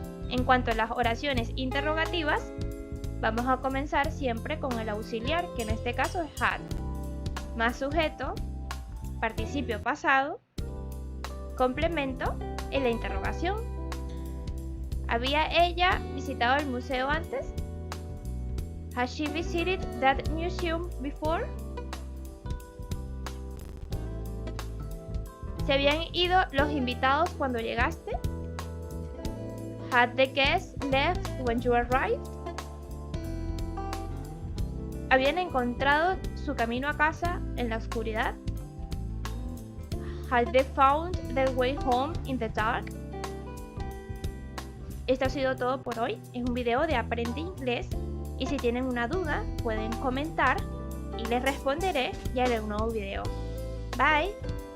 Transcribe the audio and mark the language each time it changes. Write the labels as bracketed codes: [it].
[es] En cuanto a las oraciones interrogativas, vamos a comenzar siempre con el auxiliar, que en este caso es had, más sujeto, participio pasado, complemento y la interrogación. ¿Había ella visitado el museo antes? [en] Has she visited that museum before? [es] ¿Se habían ido los invitados cuando llegaste? [en] Had the guests left when you arrived? [es] ¿Habían encontrado su camino a casa en la oscuridad? [en] Had they found their way home in the dark? [es] Esto ha sido todo por hoy. Es un video de Aprende Inglés y si tienen una duda pueden comentar y les responderé y haré un nuevo video. Bye.